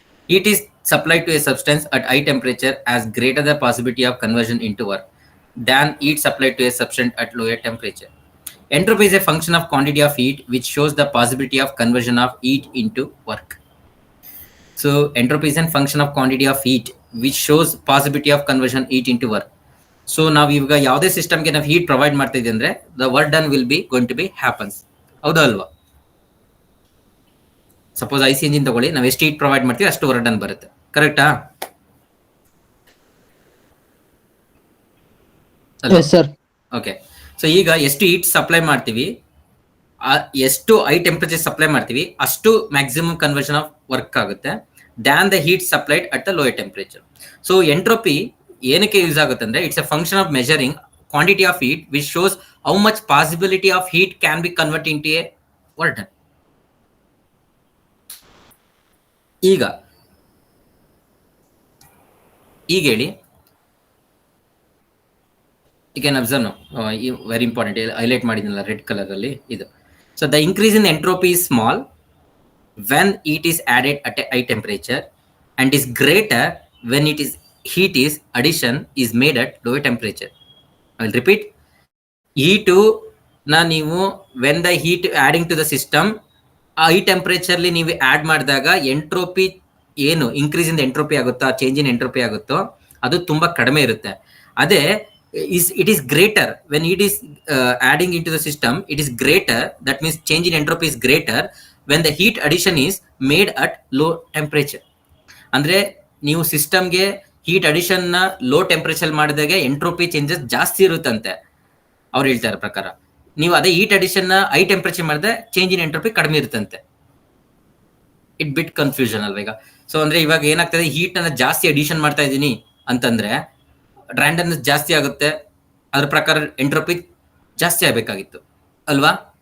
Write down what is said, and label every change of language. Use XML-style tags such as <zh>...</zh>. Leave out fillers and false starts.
<en>Heat is supplied to a substance at high temperature as greater the possibility of conversion into work than heat supplied to a substance at lower temperature. Entropy is a function of quantity of heat which shows the possibility of conversion of heat into work. So entropy is a function of quantity of heat which shows possibility of conversion heat into work.</en> <kn>So ನಾವು ಇವಾಗ ಯಾವುದೇ ಸಿಸ್ಟಮ್ಗೆ ನಾವು heat provide ಮಾಡ್ತಾ ಇದೀವಿ ಅಂದ್ರೆ</kn> <en>The work done will be going to be happens.</en> <kn>ಹೌದಾ ಅಲ್ವಾ? ಸಪೋಸ್ ಐಸಿ ಇಂಜಿನ್ ತಗೊಳ್ಳಿ, ನಾವು ಎಷ್ಟು ಹೀಟ್ ಪ್ರೊವೈಡ್ ಮಾಡ್ತೀವಿ ಅಷ್ಟು ವರ್ಕ್ ಡನ್ ಬರುತ್ತೆ. ಕರೆಕ್ಟಾ? ಓಕೆ. ಸೊ ಈಗ ಎಷ್ಟು ಹೀಟ್ ಸಪ್ಲೈ ಮಾಡ್ತೀವಿ, ಎಷ್ಟು ಹೈ ಟೆಂಪರೇಚರ್ ಸಪ್ಲೈ ಮಾಡ್ತೀವಿ, ಅಷ್ಟು ಮ್ಯಾಕ್ಸಿಮಮ್ ಕನ್ವರ್ಷನ್ ಆಫ್ ವರ್ಕ್ ಆಗುತ್ತೆ</kn> <en>Than the heat supplied at the lower temperature.</en> <kn>So entropy ಏನಕ್ಕೆ ಯೂಸ್ ಆಗುತ್ತೆ ಅಂದ್ರೆ</kn> <en>It's a function of measuring quantity of heat which shows how much possibility of heat can be convert into a work done.</en> <kn>ಈಗ ಹೇಳಿ,</kn> <en>you can observe, very important,</en> <kn>highlight ಮಾಡಿದ್ನಲ್ಲ red colour ಅಲ್ಲಿ ಇದು.</kn> <en>So the increase in entropy is small when heat is added at a high temperature and is greater when heat is addition is made at lower temperature. I will repeat.</en> <kn>Heat na ನೀವು</kn> <en>when the heat adding to the system high temperature</en> <kn>ಅಲ್ಲಿ ನೀವು add ಮಾಡಿದಾಗ entropy ಏನು increase in entropy ಆಗುತ್ತೋ, change in entropy ಆಗುತ್ತೋ ಅದು ತುಂಬಾ ಕಡಿಮೆ ಇರುತ್ತೆ. ಅದೇ</kn> <en>it is greater when it is adding into the system, it is greater, that means change in entropy is greater when the heat addition is made at low temperature.</en> <kn>ಅಂದ್ರೆ ನೀವು ಸಿಸ್ಟಮ್ಗೆ heat addition ನ low temperature ಮಾಡಿದಾಗ entropy changes ಜಾಸ್ತಿ ಇರುತ್ತಂತೆ ಅವ್ರು ಹೇಳ್ತಾ ಇರೋ ಪ್ರಕಾರ. ನೀವು ಅದೇ ಹೀಟ್ ಅಡಿಷನ್ ನ ಹೈ ಟೆಂಪರೇಚರ್ ಮಾಡಿದ್ರೆ ಚೇಂಜ್ ಇನ್ ಎಂಟ್ರೋಪಿ ಕಡಿಮೆ ಇರುತ್ತಂತೆ.</kn> <en>it bit confusion</en> <kn>ಅಲ್ವಾ ಈಗ. ಸೊ ಅಂದ್ರೆ ಇವಾಗ ಏನಾಗ್ತದೆ, ಹೀಟ್ ಅನ್ನ ಜಾಸ್ತಿ ಅಡಿಷನ್ ಮಾಡ್ತಾ ಇದ್ದೀನಿ ಅಂತಂದ್ರೆ ರ್ಯಾಂಡಮ್ನೆಸ್ ಜಾಸ್ತಿ ಆಗುತ್ತೆ, ಅದ್ರ ಪ್ರಕಾರ ಎಂಟ್ರೋಪಿ ಜಾಸ್ತಿ ಆಗ್ಬೇಕಾಗಿತ್ತು ಅಲ್ವಾ?</kn>